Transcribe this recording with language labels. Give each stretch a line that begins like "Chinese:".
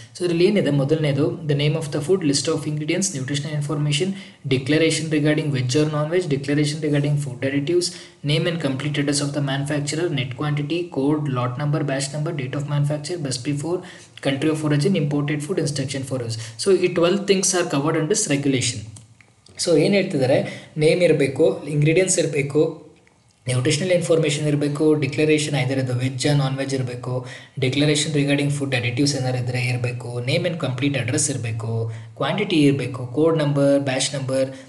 Kannada: So ಇದರಲ್ಲಿ ಏನಿದೆ, ಮೊದಲನೇದು
English: The name of the food, list of ingredients, nutritional information, declaration regarding veg or non veg, declaration regarding food additives, name and complete address of the manufacturer, net quantity, code, lot number, batch number, date of manufacture, best before, country of origin, imported food, instruction for use. So ಈ 12 things are covered under this regulation.
Kannada: So ಏನು ಹೇಳ್ತಿದ್ದಾರೆ, name ಇರಬೇಕು, ingredients ಇರಬೇಕು, nutritional information ಇರಬೇಕು, declaration ಐದರ್ ಅದು veg non veg ಇರಬೇಕು, declaration regarding food additives ಏನಾರು ಇದ್ದರೆ ಇರಬೇಕು, ನೇಮ್ ಆ್ಯಂಡ್ ಕಂಪ್ಲೀಟ್ ಅಡ್ರೆಸ್ ಇರಬೇಕು, ಕ್ವಾಂಟಿಟಿ ಇರಬೇಕು, ಕೋಡ್ ನಂಬರ್, ಬ್ಯಾಚ್ ನಂಬರ್,